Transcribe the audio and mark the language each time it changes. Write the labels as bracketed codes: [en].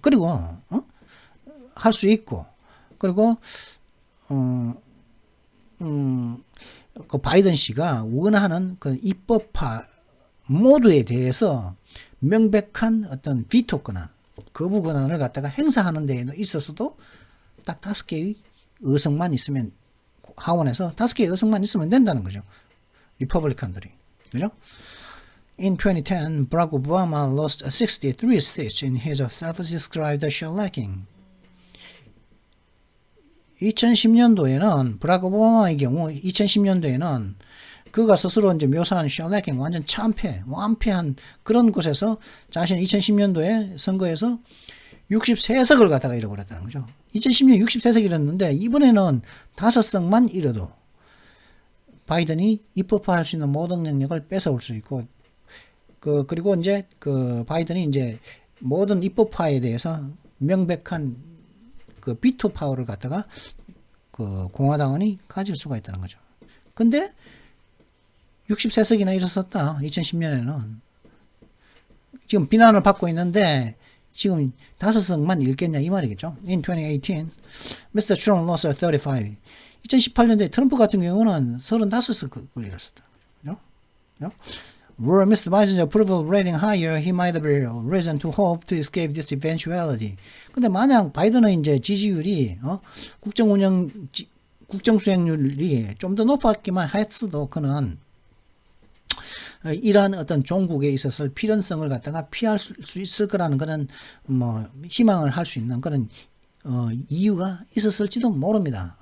[ko] 그리고, 할 수 있고, 그리고, 그 바이든 씨가 원하는 그 입법화 모두에 대해서 명백한 어떤 비토 권한, 거부 권한을 갖다가 행사하는 데에 있어서도 딱 5개의 의석만 있으면 하원에서 5개의 의석만 있으면 된다는 거죠. 리퍼블리칸들이. 그죠? [en] In 2010, Barack Obama lost 63 seats in his self-described shellacking. [ko] 2010년도에는 브라크 오바마의 경우 2010년도에는 그가 스스로 이제 묘사한 shellacking 완전 완패한 그런 곳에서 자신이 2010년도에 선거에서 63석을 갖다가 잃어버렸다는 거죠. 2010년 63석 잃었는데 이번에는 5석만 잃어도 바이든이 입법화할 수 있는 모든 능력을 뺏어올 수 있고 그리고 이제 바이든이 이제 모든 입법화에 대해서 명백한 비토 파워를 갖다가 공화당원이 가질 수가 있다는 거죠. 근데 63석이나 잃었었다. 2010년에는 지금 비난을 받고 있는데 지금 5석만 잃겠냐 이 말이겠죠. [en] In 2018, Mr. Trump lost 35. [ko] 2018년도에 트럼프 같은 경우는 35석을 잃었었다. 그죠? [en] Were Mr. Biden's approval rating higher, he might have reason to hope to escape this eventuality. [ko] 근데 만약 바이든의 이제 지지율이 국정 수행률이 좀 더 높았기만 했어도 그는 이러한 어떤 종국에 있어서 필연성을 갖다가 피할 수 있을 거라는 그런 희망을 할 수 있는 그런 이유가 있었을지도 모릅니다.